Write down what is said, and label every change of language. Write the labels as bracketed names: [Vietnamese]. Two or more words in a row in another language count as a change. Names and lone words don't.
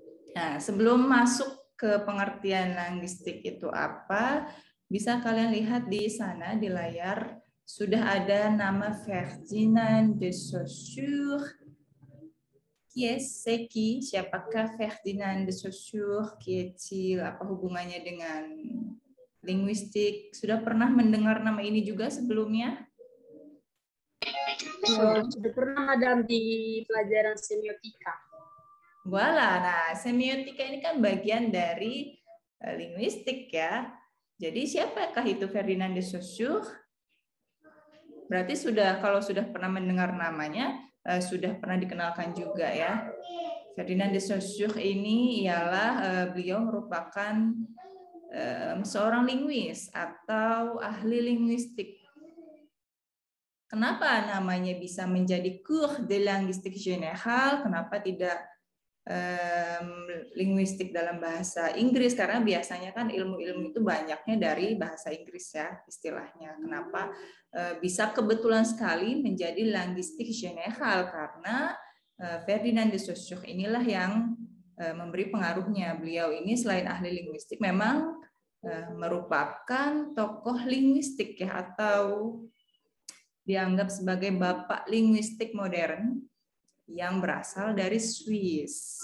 [Indonesian] Nah, sebelum masuk ke pengertian linguistik itu apa, bisa kalian lihat di sana di layar sudah ada nama Ferdinand de Saussure. [French] Qui est qui? [Indonesian] Siapakah Ferdinand de Saussure? [French] Qui est-il? [Indonesian] Apa hubungannya dengan linguistik? Sudah pernah mendengar nama ini juga sebelumnya? Sudah pernah ada di pelajaran semiotika. Voila, nah semiotika ini kan bagian dari linguistik ya. Jadi siapakah itu Ferdinand de Saussure? Berarti kalau sudah pernah mendengar namanya, sudah pernah dikenalkan juga ya. Ferdinand de Saussure ini ialah beliau merupakan seorang linguis atau ahli linguistik. Kenapa namanya bisa menjadi cours de linguistique générale? Kenapa tidak linguistik dalam bahasa Inggris? Karena biasanya kan ilmu-ilmu itu banyaknya dari bahasa Inggris ya istilahnya. Kenapa bisa kebetulan sekali menjadi [French] linguistique générale? [Indonesian] Karena Ferdinand de Saussure inilah yang memberi pengaruhnya. Beliau ini selain ahli linguistik memang merupakan tokoh linguistik ya, atau dianggap sebagai bapak linguistik modern yang berasal dari Swiss.